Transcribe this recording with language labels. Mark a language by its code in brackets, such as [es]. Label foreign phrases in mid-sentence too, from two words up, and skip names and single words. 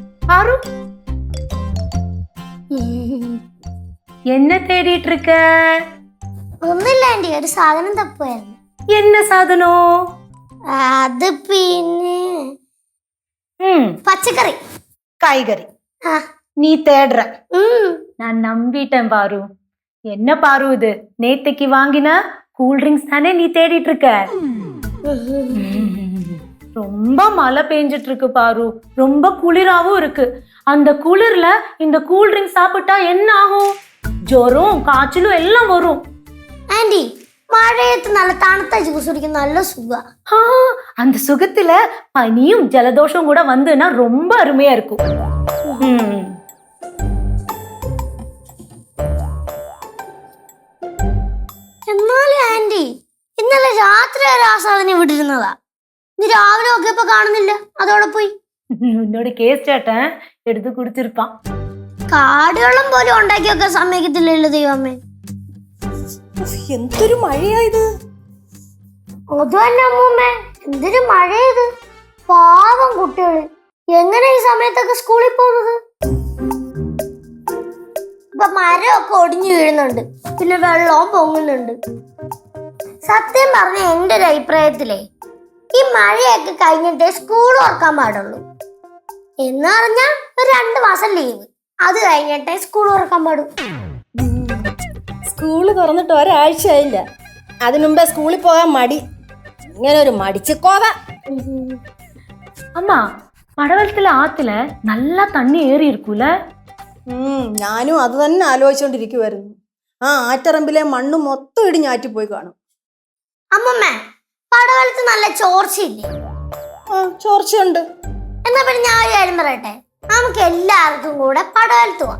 [ta] ஆரு என்ன தேடிட்டு இருக்க? [ml] ഒന്നുമില്ല ആന്റി, ഒരു സാധനം തപ്പുമായിരുന്നു. [ta] என்ன சாதனம்? [ml] അത് പിന്നെ പച്ചക്കറി [ta] காய்கறி. [ml] ആ [ta] நீ தேடுற, நான் நம்பிட்டேன் பாரு. என்ன பாரு இது, நேத்தைக்கு வாங்கின [en] cool drinks [ta] தானே நீ தேடிட்டு இருக்க? ரொம்ப மழை பெஞ்சிட்டு இருக்கு பாரு, ரொம்ப குளிராவும் இருக்கு. அந்த குளிர்ல இந்த [en] cool drinks [ta] சாப்பிட்டா என்ன ஆகும்? ஜுரம் காய்ச்சலும் எல்லாம் வரும். [ml] ആന്റി, മഴയത്ത് നല്ല തണുത്ത ജ്യൂസ് കുടിക്കുന്ന നല്ല സുഖ. [ta] அந்த சுகத்துல பனியும் ஜலதோஷம் கூட வந்துன்னா ரொம்ப அருமையா இருக்கும். [ml] എന്നാലും ആന്റി, ഇന്നലെ രാത്രി വരെ ആ സാധനം ഇവിടെ ഇരുന്നതാ. ഇന്ന് രാവിലെ നോക്കിയപ്പോ കാണുന്നില്ല, അതോടെ പോയി. [ta] உன்னோட கேஸ் சேட்டன் எடுத்து குடிச்சிருப்பான். [ml] കാടുകളും പോലും ഉണ്ടാക്കി വെക്കാൻ സമ്മതിക്കത്തില്ലല്ലോ ദൈവമേ. എന്തൊരു മഴയായത്! അത് തന്നെ അമ്മൂമ്മേ, എന്തൊരു മഴയത്. പാവം കുട്ടികള് എങ്ങനെ ഈ സമയത്തൊക്കെ സ്കൂളിൽ പോകുന്നത്? ഇപ്പൊ മരമൊക്കെ ഒടിഞ്ഞു വീഴുന്നുണ്ട്, പിന്നെ വെള്ളവും പൊങ്ങുന്നുണ്ട്. സത്യം പറഞ്ഞ എന്റെ ഒരു അഭിപ്രായത്തിലേ ഈ മഴയൊക്കെ കഴിഞ്ഞിട്ടേ സ്കൂൾ ഓർക്കാൻ പാടുള്ളൂ. എന്ന് പറഞ്ഞാൽ ഒരു 2 മാസം ലീവ്, അത് കഴിഞ്ഞിട്ടേ സ്കൂൾ ഓർക്കാൻ പാടും. സ്കൂള് തുറന്നിട്ട് ഒരാഴ്ചയായില്ല, അതിനുമ്പേ സ്കൂളിൽ പോകാൻ മടി. ഇങ്ങനെ ഒരു മടിച്ചിക്കോവ. [ta] அம்மா, மழவெள்ளத்துல ஆத்துல நல்லா தண்ணி ஏறி இருக்குல்ல? [ml] ഞാനും അത് തന്നെ ആലോചിച്ചോണ്ടിരിക്കുവായിരുന്നു. ആ ആറ്ററമ്പിലെ മണ്ണ് മൊത്തം ഇടിഞ്ഞാറ്റിപ്പോയി കാണും. അമ്മമ്മേ, പടവലത്ത് നല്ല ചോർച്ചയില്ലേ? ചോർച്ചയുണ്ട്. എന്നാ പിന്നെ ഞാൻ ഒരു കാര്യം പറയട്ടെ, നമുക്ക് എല്ലാവർക്കും കൂടെ പടവലത്ത് പോവാം.